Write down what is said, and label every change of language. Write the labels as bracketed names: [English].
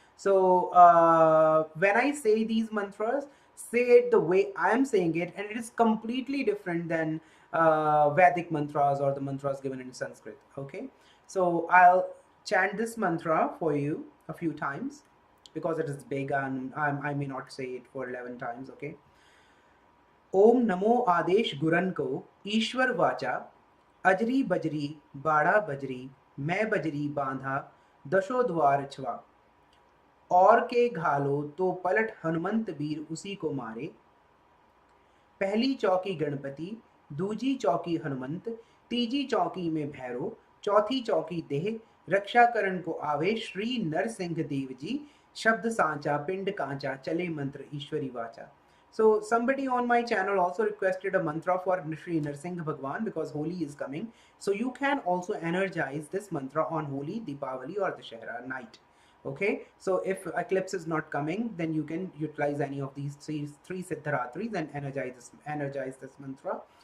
[English] So when I say these mantras, say it the way I am saying it, and it is completely different than Vedic mantras or the mantras given in Sanskrit. Okay, so I'll chant this mantra for you a few times because it is big and I may not say it for 11 times. [Hindi] Okay, ओम नमो आदेश गुरन को ईश्वर वाचा अजरी बजरी बाड़ा बजरी मैं बजरी बांधा दशो द्वार छवा और के घालो तो पलट हनुमंत वीर उसी को मारे पहली चौकी गणपति दूजी चौकी हनुमंत तीजी चौकी में भैरो चौथी चौकी देह रक्षा करण को आवे श्री नरसिंह देव जी शब्द सांचा पिंड कांचा चले मंत्र ईश्वरी वाचा. [English] So somebody on my channel also requested a mantra for Shri Narsingh Bhagwan because Holi is coming. So you can also energize this mantra on Holi, Deepavali or Dashera night. Okay, so if eclipse is not coming, then you can utilize any of these three Siddharatris and energize this mantra.